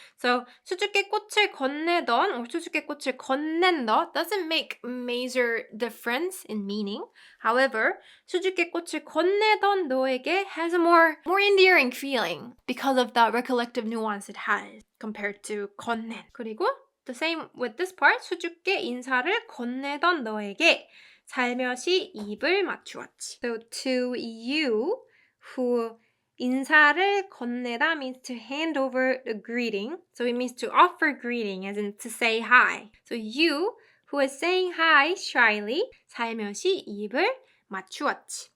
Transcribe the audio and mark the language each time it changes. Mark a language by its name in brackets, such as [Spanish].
[English] So [Korean] 수줍게 꽃을 건네던 [English] or [Korean] 수줍게 꽃을 건넨다 [English] doesn't make major difference in meaning. However, [Korean] 수줍게 꽃을 건네던 너에게 [English] has a more endearing feeling because of the recollective nuance it has compared to 건넨. [Korean] 그리고 [English] the same with this part, [Korean] 수줍게 인사를 건네던 너에게 살며시 입을 맞추었지. [English] So to you who [Korean] 인사를 건네다 [English] means to hand over the greeting. So it means to offer greeting, as in to say hi. So you who is saying hi shyly, [Korean] 살며시 입을 맞추었지.